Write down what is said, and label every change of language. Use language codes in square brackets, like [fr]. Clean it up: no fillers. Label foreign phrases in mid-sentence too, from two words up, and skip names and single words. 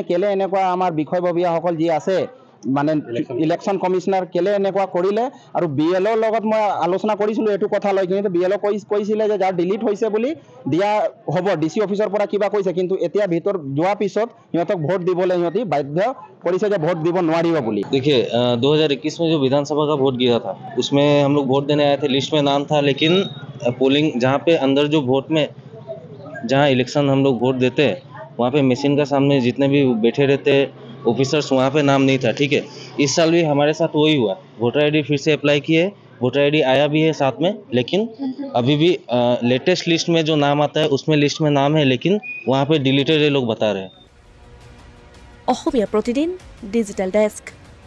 [as] কি জানে কেলে এনেকুৱা আমাৰ বিষয়ববীয়াসকল যি আছে মানে ইলেকশ্যন কমিশনাৰ কেলে এনেকুৱা কৰিলে আৰু BLOৰ লগত মই আলোচনা কৰিছিলোঁ এইটো কথা লৈ, কিন্তু BLO কৈছিলে যে যাৰ ডিলিট হৈছে বুলি দিয়া হ'ব, DC অফিচৰ পৰা কিবা কৈছে, কিন্তু এতিয়া ভিতৰ যোৱাৰ পিছত সিহঁতক ভোট দিবলৈ সিহঁতি বাধ্য কৰিছে যে ভোট দিব নোৱাৰিব বুলি। [hi] देखिए 2021 में जो विधानसभा का वोट गिरा था उसमें हम लोग वोट देने आए थे, लिस्ट में नाम था, लेकिन पोलिंग जहाँ पे अंदर जो वोट में जहाँ इलेक्शन हम लोग वोट देते हैं वहाँ पे मशीन का सामने जितने भी बैठे रहते ऑफिसर्स वहाँ पे नाम नहीं था। ठीक है, इस साल भी हमारे साथ वही हुआ, वोटर ID फिर से अप्लाई किए, वोटर ID आया भी है साथ में, लेकिन अभी भी लेटेस्ट लिस्ट में जो नाम आता है उसमें लिस्ट में नाम है, लेकिन वहाँ पे डिलीटेड ये लोग बता रहे हैं। [as] অসমীয়া প্ৰতিদিন ডিজিটেল ডেস্ক।